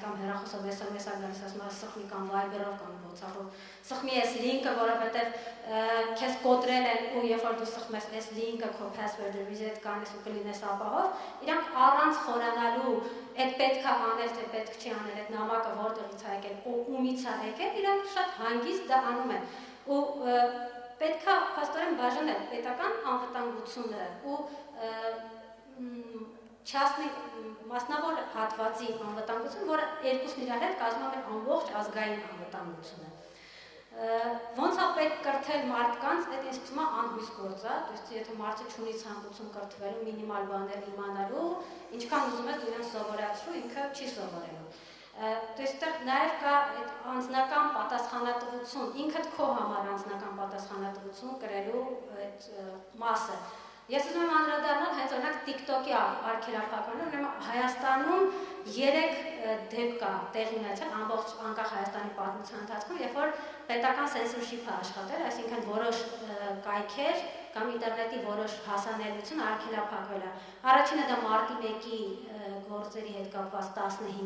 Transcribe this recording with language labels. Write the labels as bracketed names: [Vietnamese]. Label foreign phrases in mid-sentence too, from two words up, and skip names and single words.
[Armenian] կամ հեռախոսով SMS-ը գալիս, ասում է սխմի կամ Viber-ով կամ WhatsApp-ով, սխմի այս լինքը, որովհետև քեզ կոտրել են ու երբ որ դու սխմես այս լինքը քո password-ը reset կանես ու կլինես ապահով, իրանք առանց խորանալու այդ պետք է անել, թե պետք չի անել, այդ նամակը որտեղից է եկել, ումից է եկել, իրանք շատ հանգիստ դա անում են։ Ու պետք է փաստորեն բաժանել պետական անվտանգությունը ու մասնավոր հատվածի անվտանգություն, որը երկուսն իրար հետ կազմում են ամբողջ ազգային անվտանգությունը։ Ոնց է պետք կրթել մարդկանց, այդ ինձ թվում է անհույս գործ է, [Russian] то есть [Armenian] եթե մարդը չունի ցանկություն կրթվելու, մինիմալ բաներ իմանալու, ինչքան ուզում ես դու իրեն սովորեցրու, ինքը չի սովորելու։ [Russian] То есть [Armenian] նաև կա այդ անձնական պատասխանատվություն, ինքդ քո համար անձնական պատասխանատվություն կրելու այդ մասը։ Ես ուզում եմ անդրադառնալ հենց օրինակ TikTok-ի արգելափակմանը, ուրեմն Հայաստանում 3 դեպք կա տեղի ունեցել ամբողջ անկախ Հայաստանի պատմության ընթացքում, երբ որ պետական censorship-ը աշխատել, այսինքն որոշ կայքեր կամ ինտերնետի որոշ հասանելիություն արգելափակվել է։ Առաջինը դա մարտի 1-ի գործերի հետ կապված 15